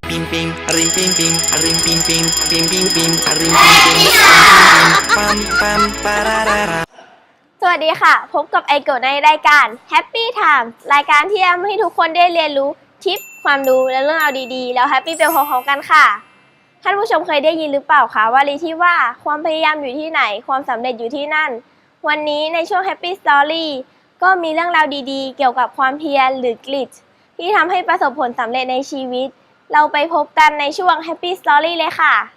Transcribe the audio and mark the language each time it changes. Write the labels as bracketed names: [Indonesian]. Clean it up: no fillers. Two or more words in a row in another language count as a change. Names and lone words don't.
[Thai] pim rim pim pim rim pim pim pim pim pim rim pim pim pam pam pararara สวัสดีค่ะพบกับไอโกะในรายการ Happy Time รายการที่ทำให้ทุกคนได้เรียนรู้ทิปความรู้และเรื่องราวดีๆแล้วแฮปปี้ไปพร้อมๆกันค่ะท่านผู้ชมเคยได้ยินหรือเปล่าคะวลีที่ว่าความพยายามอยู่ที่ไหนความสำเร็จอยู่ที่นั่นวันนี้ในช่วง Happy Story ก็มีเรื่องราวดีๆเกี่ยวกับความเพียรหรือกลิตที่ทำให้ประสบผลสำเร็จในชีวิตเราไปพบกันในช่วง Happy Story เลยค่ะ